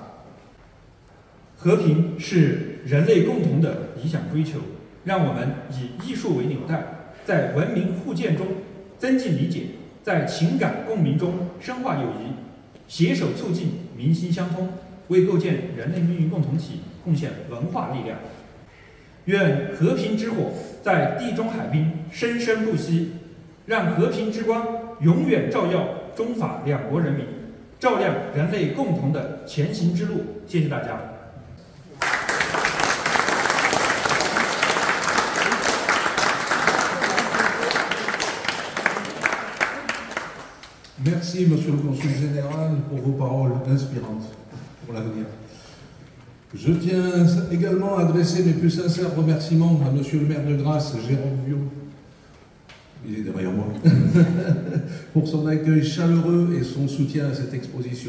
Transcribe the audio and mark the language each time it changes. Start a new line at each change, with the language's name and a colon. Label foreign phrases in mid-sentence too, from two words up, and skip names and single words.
Chinese: 和平是人类共同的理想追求，让我们以艺术为纽带，在文明互鉴中增进理解，在情感共鸣中深化友谊，携手促进民心相通，为构建人类命运共同体贡献文化力量。愿和平之火在地中海滨生生不息，让和平之光永远照耀中法两国人民，照亮人类共同的前行之路。谢谢大家。
French: Merci, Monsieur le Consul Général, pour vos paroles inspirantes pour l'avenir. Je tiens également à adresser mes plus sincères remerciements à Monsieur le maire de Grasse, Jérôme Biot, il est derrière moi, pour son accueil chaleureux et son soutien à cette exposition.